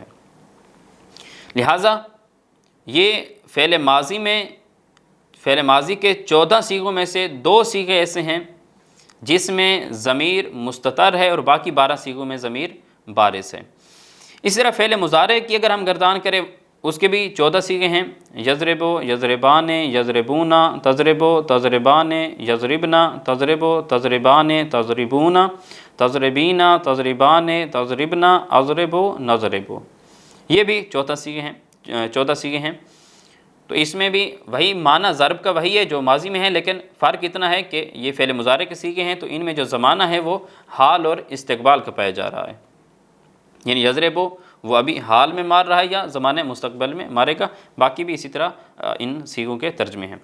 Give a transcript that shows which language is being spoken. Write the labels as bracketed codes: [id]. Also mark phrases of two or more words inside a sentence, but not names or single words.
[ur] لہٰذا یہ فعل ماضی کے 14 صیغوں میں سے 2 صیغے ایسے ہیں جس میں ضمیر مستتر ہے اور باقی 12 صیغوں میں ضمیر بارز ہے۔ اس طرح فعل مضارع کی اگر ہم گردان کریں، اس کے بھی 14 صیغے ہیں، [ar] یضربو، یضربان، یضربونا، تضربو، تضربان، یضربنا، تضربو، تضربان، تضربونا، تضربینا، تضربان، تضربنا، اضربو، نضربو۔ [ur] یہ بھی 14 صیغے ہیں۔ تو اس میں بھی وہی معنی ضرب کا وہی ہے جو ماضی میں ہے، لیکن فرق اتنا ہے کہ یہ فعل مضارع کے صیغے ہیں تو ان میں جو زمانہ ہے وہ حال اور استقبال کا پایا جا رہا ہے، یعنی یضربو وہ ابھی حال میں مار رہا ہے یا زمانہ مستقبل میں مارے گا، باقی بھی اسی طرح ان صیغوں کے ترجمے ہیں۔